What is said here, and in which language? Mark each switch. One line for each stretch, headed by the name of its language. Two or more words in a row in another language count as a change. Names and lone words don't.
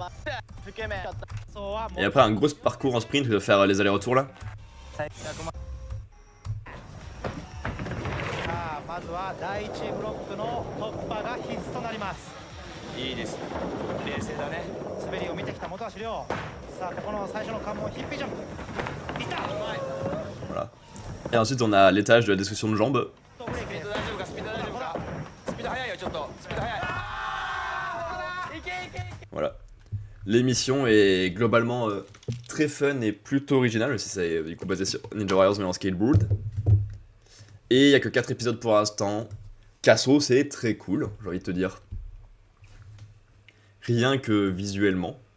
French: Et après, un gros parcours en sprint où ils doivent faire les allers-retours là.
Japanese: まずは第1ブロックの突破が必須となります。いいです。冷静だね。滑りを見てきた本橋亮。さあこの最初の関門ヒッピージャンプ。いった。
French: Voilà. Et ensuite, on a l'étage de la destruction de jambes.
Japanese: スピード大丈夫か？スピード大丈夫か？スピード速いよちょっと。スピード速い。
French: Voilà. L'émission est globalement très fun et plutôt originale, même si c'est du coup basé sur Ninja Warriors mais en skateboard. Et il n'y a que 4 épisodes pour l'instant. Casso, c'est très cool, j'ai envie de te dire. Rien que visuellement.